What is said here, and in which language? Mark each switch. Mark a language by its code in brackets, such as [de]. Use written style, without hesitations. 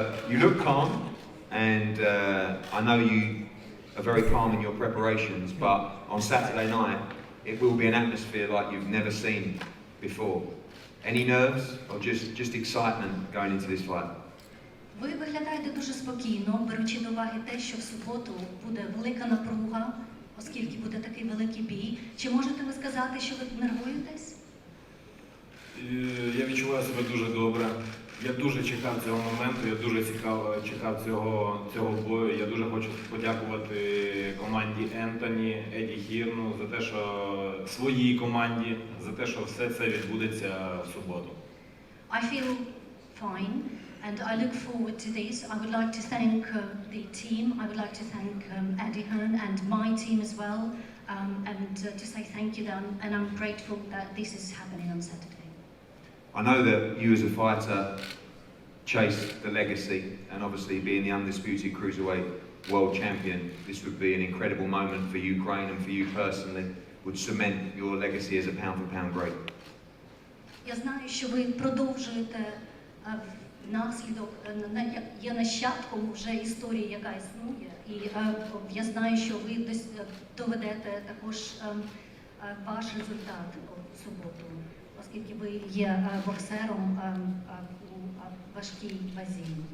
[en] You look calm, and I know you are very calm in your preparations, but on Saturday night it will be an atmosphere like you've never seen before. Any nerves or just excitement going into this fight? [uk] Ви виглядаєте дуже спокійно, беручи до уваги те, що в суботу буде велика напруга, оскільки буде такий великий бій. Чи можете ви сказати, що ви нервуєтесь? Я відчуваю себе дуже добре. Я дуже чекав цього моменту, я дуже чекав цього бою. Я дуже хочу подякувати команді Ентоні, Еді Хірну за те, що своїй команді, за те, що все це відбудеться в суботу. [en] I feel fine and I look forward to this. I would like to thank the team. I would like to thank Eddie Hearn and my team as well, and to say thank you then. And I'm grateful that this is happening on Saturday. I know that you as a fighter chase the legacy, and obviously being the undisputed cruiserweight world champion, this would be an incredible moment for Ukraine and for you personally, would cement your legacy as a pound-for-pound great. [uk] Я знаю, що ви продовжуєте наслідок, є нащадком вже історії, яка існує, і я знаю, що ви доведете також ваш результат у суботу, оскільки ви є боксером у важкій вазі.